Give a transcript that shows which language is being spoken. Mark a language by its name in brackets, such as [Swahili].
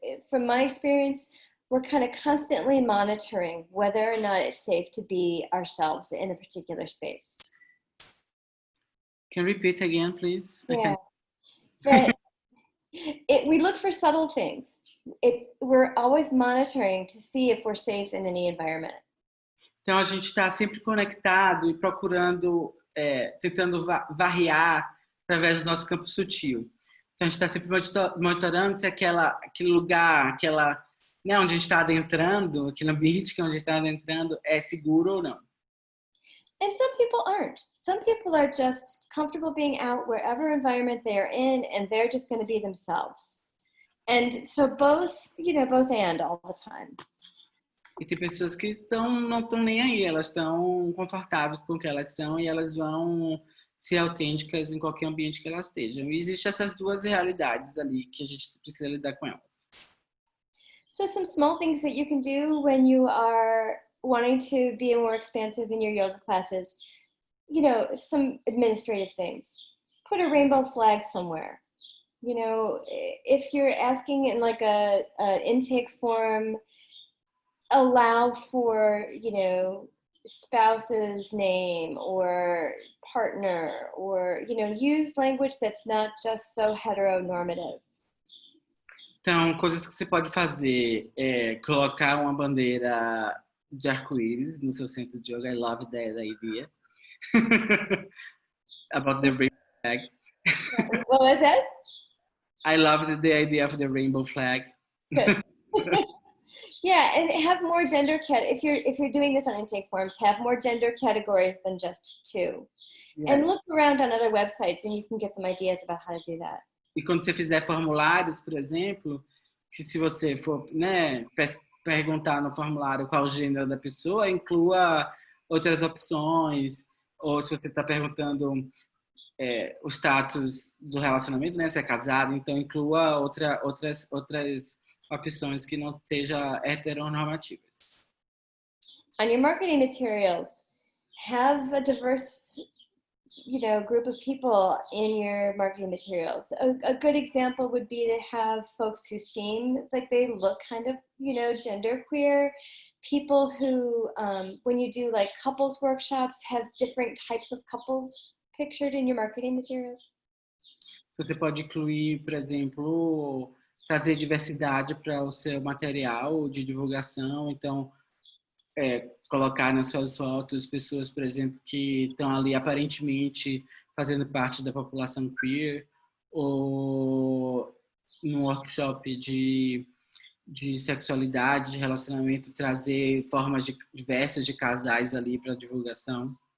[English] From my experience, we're kind of constantly monitoring whether or not it's safe to be ourselves in a particular space. Can you repeat again, please? Yeah. We look for subtle things. We're always monitoring to see if we're safe in any environment. [Portuguese] Então a gente está sempre conectado e procurando, tentando variar através do nosso campo sutil. Então a gente está sempre monitorando se aquele lugar, onde a gente está adentrando, aquele ambiente que onde a gente está adentrando é seguro ou não. [English] And some people aren't. Some people are just comfortable being out wherever environment they're in, and they're just going to be themselves. And so both and all the time. [Portuguese] E tem pessoas que não estão nem aí, elas estão confortáveis com o que elas são e elas vão ser autênticas em qualquer ambiente que elas estejam. E existem essas duas realidades ali que a gente precisa lidar com elas. [English] So some small things that you can do when you are wanting to be more expansive in your yoga classes, you know, some administrative things. Put a rainbow flag somewhere. You know, if you're asking in like a intake form, allow for, you know, spouse's name or partner, or, you know, use language that's not just so heteronormative. [Portuguese] Então, coisas que você pode fazer é colocar uma bandeira de arco-íris no seu centro de yoga. [English] I love that idea. About the rainbow flag. What was that? I love the idea of the rainbow flag. Good. Yeah, and have more gender if you're doing this on intake forms, have more gender categories than just 2. Yes. And look around on other websites and you can get some ideas about how to do that. [Portuguese] E quando você fizer formulários, por exemplo, que se você for, né, perguntar no formulário qual o gênero da pessoa, inclua outras opções, ou se você está perguntando o status do relacionamento, né, se é casado, então inclua outras opções que não sejam heteronormativas. [English] On your marketing materials, have a diverse, you know, group of people in your marketing materials. A good example would be to have folks who seem like they look kind of, you know, genderqueer, people who, when you do like couples workshops, have different types of couples pictured in your marketing materials. [Portuguese] Você pode incluir, por exemplo, trazer diversidade para o seu material de divulgação, então colocar nas suas fotos pessoas, por exemplo, que estão ali aparentemente fazendo parte da população queer, ou no workshop de sexualidade, de relacionamento, trazer formas diversas de casais ali para divulgação.